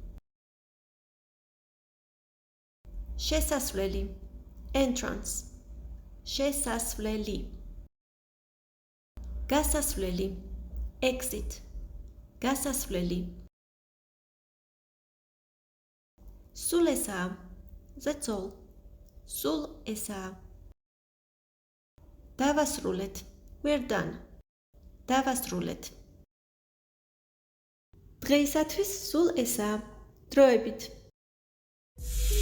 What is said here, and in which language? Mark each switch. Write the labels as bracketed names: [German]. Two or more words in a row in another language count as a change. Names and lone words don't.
[Georgian] შესასვლელი, entrance, შესასვლელი, გასასვლელი, exit, გასასვლელი, სულ ესაა, [English] that's all, [Georgian] სულ ესაა, დავასრულეთ, [English] we're done, [Georgian] დავასრულეთ. დღეისათვის სულ ესაა, დროებით.